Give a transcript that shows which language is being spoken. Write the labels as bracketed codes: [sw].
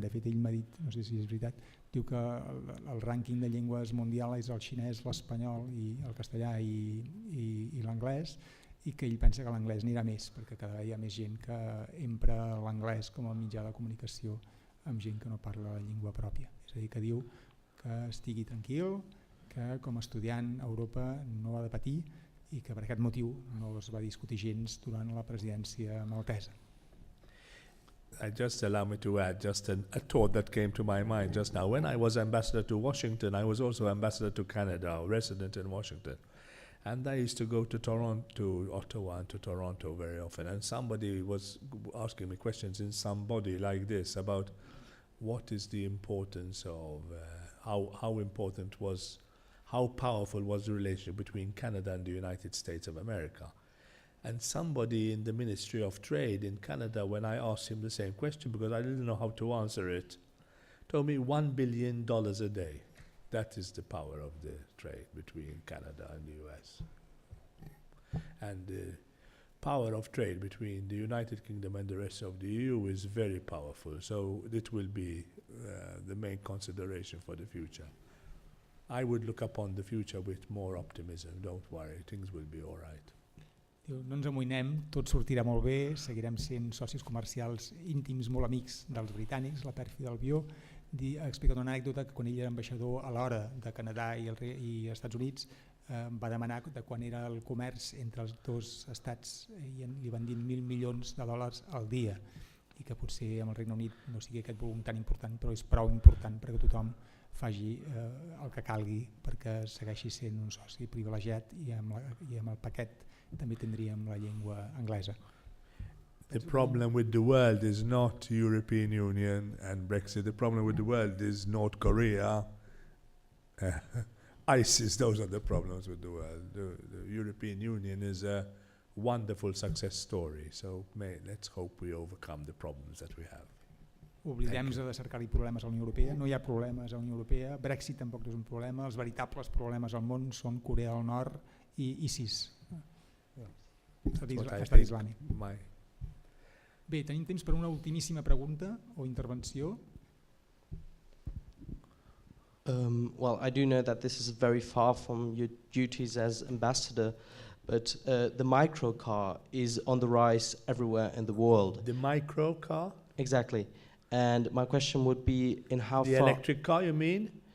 [ca] De fet ell m'ha dit, no sé si és veritat, diu que el rànquing de llengües mundial és el xinès, l'espanyol i el castellà i l'anglès, i que ell pensa que l'anglès anirà més perquè cada vegada hi ha més gent que empra l'anglès com a mitjà de comunicació amb gent que no parla la llengua pròpia. És a dir, que diu que estigui tranquil, que com a estudiant a Europa no ha de patir i que per aquest motiu no es va discutir gens durant la presidència maltesa. [en] Just allow me to add just a thought that came to my mind just now. When I was ambassador to Washington, I was also ambassador to Canada, resident in Washington. And I used to go to Toronto, to Ottawa and to Toronto very often. And somebody was asking me questions in some body like this about what is the importance of, how powerful was the relationship between Canada and the United States of America. And somebody in the Ministry of Trade in Canada, when I asked him the same question, because I didn't know how to answer it, told me $1 billion a day. That is the power of the trade between Canada and the US. And the power of trade between the United Kingdom and the rest of the EU is very powerful. So it will be the main consideration for the future. I would look upon the future with more optimism. Don't worry, things will be all right. [ca] No ens amoïnem, tot sortirà molt bé, seguirem sent socis comercials íntims, molt amics dels britànics, la pèrfida del Bió. Ha explicat una anècdota que quan ell era ambaixador a l'hora de Canadà i Estats Units va demanar de quan era el comerç entre els dos estats i li van dir $1.000 milions al dia i que potser amb el Regne Unit no sigui aquest volum tan important, però és prou important perquè tothom faci el que calgui perquè segueixi sent un soci privilegiat i amb el paquet també tindríem la llengua anglesa. [en] The problem with the world is not European Union and Brexit. The problem with the world is North Korea, ISIS. Those are the problems with the world. The European Union is a wonderful success story. So let's hope we overcome the problems that we have. [ca] Oblidem-nos de cercar-hi problemes a la Unió Europea. No hi ha problemes a la Unió Europea. Brexit tampoc és un problema. Els veritables problemes al món són Corea del Nord i ISIS. Estat islàmic. Bé, tenim temps per una ultimíssima pregunta o intervenció. [en] Well, I do know that this is very far from your duties as ambassador, but the microcar is on the rise everywhere in the world. The microcar? Exactly. And my question would be in how far... The electric car, you mean?